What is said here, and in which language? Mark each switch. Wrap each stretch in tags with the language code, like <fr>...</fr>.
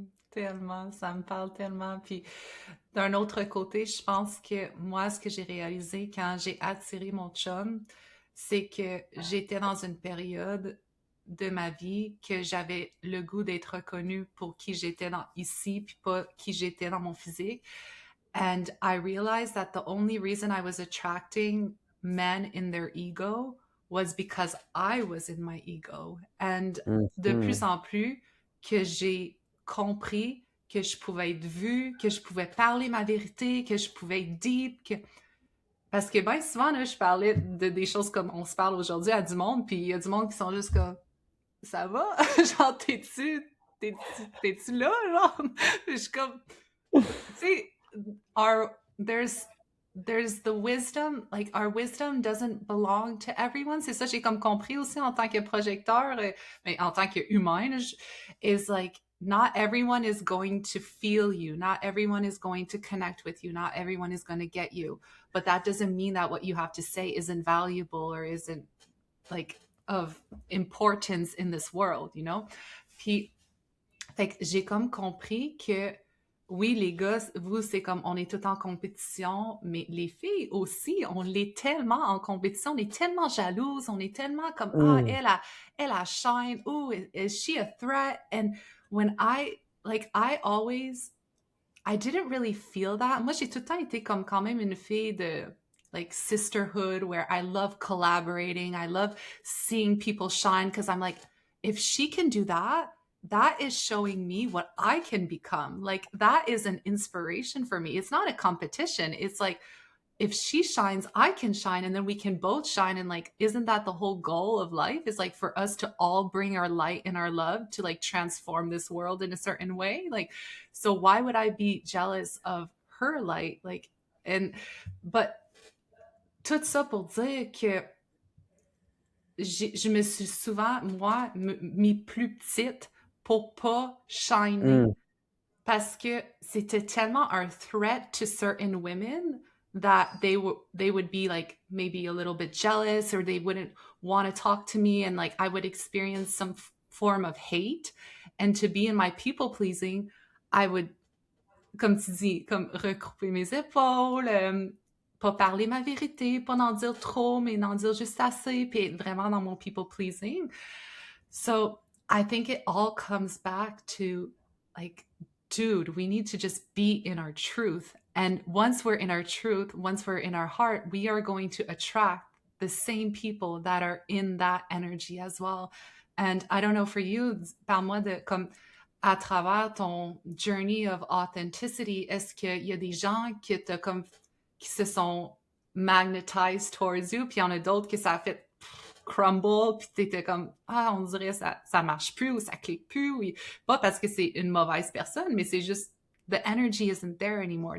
<fr>Tellement, ça me parle tellement. Puis d'un autre côté, je pense que moi, ce que j'ai réalisé quand j'ai attiré mon chum, c'est que j'étais dans une période de ma vie que j'avais le goût d'être reconnue pour qui j'étais ici, puis pas qui j'étais dans mon physique.</fr> <en>And I realized that the only reason I was attracting men in their ego was because I was in my ego.</en> <fr>And de plus en plus que j'ai compris que je pouvais être vue, que je pouvais parler ma vérité, que je pouvais être deep, parce que bien souvent, là, je parlais de des choses comme on se parle aujourd'hui à du monde, puis il y a du monde qui sont juste comme « Ça va? Genre, t'es-tu là? » Genre, je suis comme... Tu sais,</fr> <en>there's the wisdom, like our wisdom doesn't belong to everyone.</en> <fr>C'est ça, j'ai comme compris aussi en tant que projecteur, mais en tant qu'humain,</fr> <en>is like not everyone is going to feel you. Not everyone is going to connect with you. Not everyone is going to get you. But that doesn't mean that what you have to say isn't valuable or isn't like of importance in this world, you know?</en> <fr>Puis, fait que j'ai comme compris que oui, les gars, vous, c'est comme, on est tout en compétition, mais les filles aussi, on l'est tellement en compétition, on est tellement jalouses, on est tellement comme, ah, elle a shine,</fr> <en>oh, is she a threat? And when I didn't really feel that.</en> <fr>Moi, j'ai tout le temps été comme quand même une fille de,</fr> <en>like, sisterhood, where I love collaborating, I love seeing people shine, because I'm like, if she can do that, that is showing me what I can become. Like, that is an inspiration for me. It's not a competition. It's like, if she shines, I can shine, and then we can both shine. And like, isn't that the whole goal of life? Is like for us to all bring our light and our love to like transform this world in a certain way. Like, so why would I be jealous of her light?</en> <fr>Like, but tout ça pour dire que je me suis souvent, moi, mis plus petite pour pas shiner. Parce que c'était tellement</fr> <en>un threat to certain women that they would be like maybe a little bit jealous, or they wouldn't want to talk to me, and like I would experience some form of hate. And to be in my people pleasing, I would,</en> <fr>comme tu dis, comme recouper mes épaules, pas parler ma vérité, pas n'en dire trop, mais n'en dire juste assez, puis être vraiment dans mon people pleasing.</fr> <en>So I think it all comes back to like, dude, we need to just be in our truth. And once we're in our truth, once we're in our heart, we are going to attract the same people that are in that energy as well. And I don't know for you,</en> <fr>parle-moi de comme à travers ton journey of authenticity, est-ce qu'il y a des gens qui se sont magnetized towards you, puis il y en a d'autres que ça a fait crumble, puis t'étais comme, ah, on dirait ça marche plus ou ça clique plus, ou pas parce que c'est une mauvaise personne, mais c'est juste,</fr> <en>the energy isn't there anymore.</en>